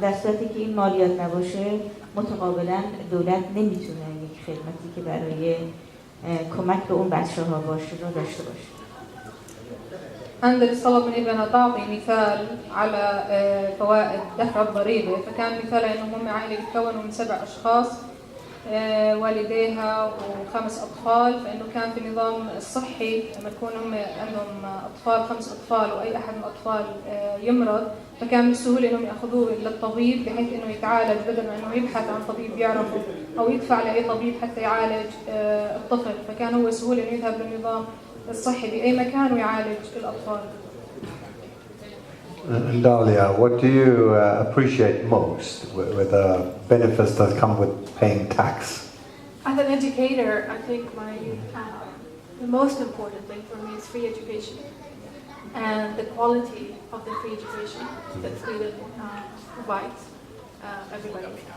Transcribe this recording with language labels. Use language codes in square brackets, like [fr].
[fa] در صورتی که این مالیات نباشه متقابلا دولت نمیتونه یک خدمتی که برای کمک به اون بچه‌ها باشه رو داشته باشه. [ar] أندرس طلب من إيفا تعطي مثال على فوائد دفع الضريبة، فكان مثال إنهم هم عائلة بتكونوا من 7 أشخاص والديها و5 أطفال، فإنه كان في النظام الصحي لما يكون هم عندهم أطفال 5 أطفال وأي أحد من الأطفال يمرض، فكان من السهولة إنهم يأخذوه للطبيب بحيث إنه يتعالج بدل ما إنه يبحث عن طبيب يعرفه أو يدفع لأي طبيب حتى يعالج الطفل، فكان هو سهولة إنه يذهب للنظام الصحي بأي مكان ويعالج الأطفال. [en] Dalia, what do you appreciate most with the benefits that come with paying tax? As an educator, I think the most important thing for me is free education and the quality of the free education that Sweden provides everybody.